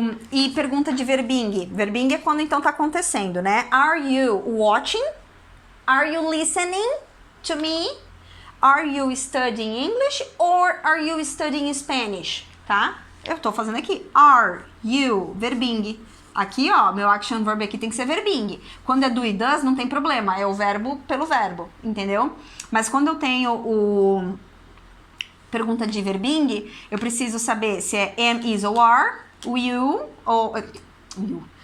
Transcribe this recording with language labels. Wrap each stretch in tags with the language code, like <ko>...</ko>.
<pt>E pergunta de verbing. Verbing é quando então tá acontecendo, né?</pt> <en>Are you watching? Are you listening to me? Are you studying English? Or are you studying Spanish?</en> <pt>Tá? Eu tô fazendo aqui.</pt> <en>Are you, verbing.</en> <pt>Aqui, ó, meu action verb aqui tem que ser verbing. Quando é do e does, não tem problema. É o verbo pelo verbo, entendeu? Mas quando eu tenho o pergunta de verbing, eu preciso saber se é am, is ou are, o you, ou... you.</pt>